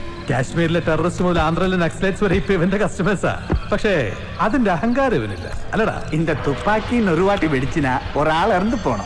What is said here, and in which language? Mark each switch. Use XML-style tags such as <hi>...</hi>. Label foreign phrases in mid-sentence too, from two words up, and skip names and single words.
<ml>കാശ്മീരിലെ ടെററിസ്റ്റ് മുതൽ ആന്ധ്രയിലെ നക്സലൈറ്റ്സ് വരെ ഇപ്പൊ ഇവന്റെ കസ്റ്റമേഴ്സാ. പക്ഷേ അതിന്റെ അഹങ്കാരം ഇവനില്ല, അല്ലടാ.</ml> <ta>இந்த துப்பாக்கின்னு ஒரு வாட்டி வெடிச்சினா ஒரு ஆள் இறந்து போனோம்.</ta>